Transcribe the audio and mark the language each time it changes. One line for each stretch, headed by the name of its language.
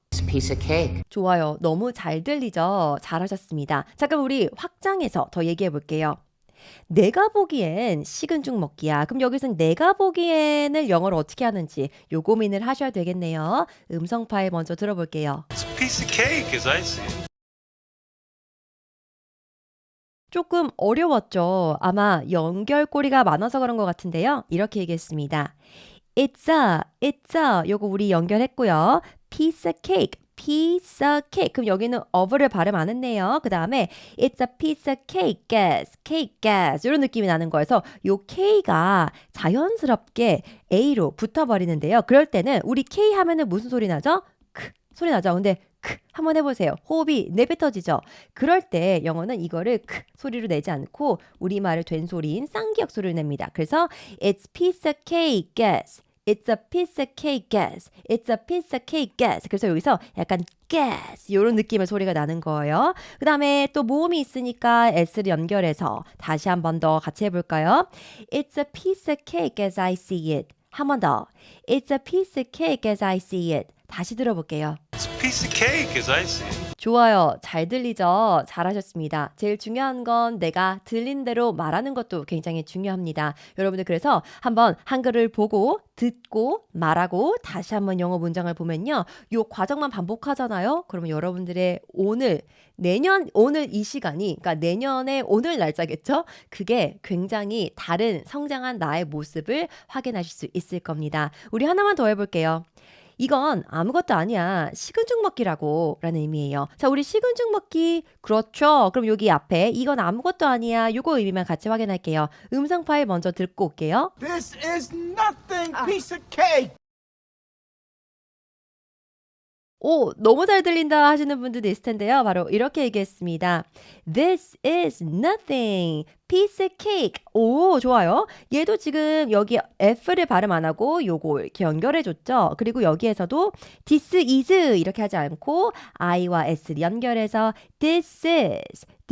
English: It's a piece of cake.
Korean: 좋아요. 너무 잘 들리죠? 잘하셨습니다. 잠깐 우리 확장해서 더 얘기해 볼게요. 내가 보기엔 식은 죽 먹기야. 그럼 여기서는 내가 보기엔을 영어로 어떻게 하는지 요 고민을 하셔야 되겠네요. 음성 파일 먼저 들어볼게요.
English: It's a piece of cake as I see it.
Korean: 조금 어려웠죠. 아마 연결고리가 많아서 그런 것 같은데요. 이렇게 얘기했습니다.
English: It's a
Korean: 요거 우리 연결했고요.
English: piece of cake. piece of cake.
Korean: 그럼 여기는 of를 발음 안 했네요. 그 다음에
English: it's a piece of cake, gas.
Korean: 이런 느낌이 나는 거여서 요 K가 자연스럽게 A로 붙어버리는데요. 그럴 때는 우리 K 하면은 무슨 소리 나죠? 크 소리 나죠. 근데 크 한번 해보세요. 호흡이 내뱉어지죠. 그럴 때 영어는 이거를 크 소리로 내지 않고 우리말의 된 소리인 쌍기역 소리를 냅니다. 그래서
English: it's piece of cake, gas. It's a piece of cake, gas. It's a piece of cake, gas.
Korean: 그래서 여기서 약간 gas 이런 느낌의 소리가 나는 거예요. 그 다음에 또 모음이 있으니까 s를 연결해서 다시 한 번 더 같이 해볼까요?
English: It's a piece of cake as I see it.
Korean: 한 번 더.
English: It's a piece of cake as I see it.
Korean: 다시 들어볼게요.
English: It's a piece of cake as I see it.
Korean: 좋아요. 잘 들리죠? 잘하셨습니다. 제일 중요한 건 내가 들린 대로 말하는 것도 굉장히 중요합니다. 여러분들 그래서 한번 한글을 보고 듣고 말하고 다시 한번 영어 문장을 보면요. 요 과정만 반복하잖아요. 그러면 여러분들의 오늘 이 시간이 그러니까 내년의 오늘 날짜겠죠? 그게 굉장히 다른 성장한 나의 모습을 확인하실 수 있을 겁니다. 우리 하나만 더 해볼게요. 이건 아무것도 아니야. 식은 죽 먹기라고 라는 의미예요. 자, 우리 식은 죽 먹기 그렇죠. 그럼 여기 앞에 이건 아무것도 아니야. 요거 의미만 같이 확인할게요. 음성 파일 먼저 듣고 올게요.
English: This is nothing, piece of cake.
Korean: 오, 너무 잘 들린다 하시는 분들도 있을 텐데요. 바로 이렇게 얘기했습니다.
English: This is nothing. piece of cake.
Korean: 오, 좋아요. 얘도 지금 여기 F를 발음 안 하고 요거 이렇게 연결해줬죠. 그리고 여기에서도
English: this is
Korean: 이렇게 하지 않고 I와 S를 연결해서 this is.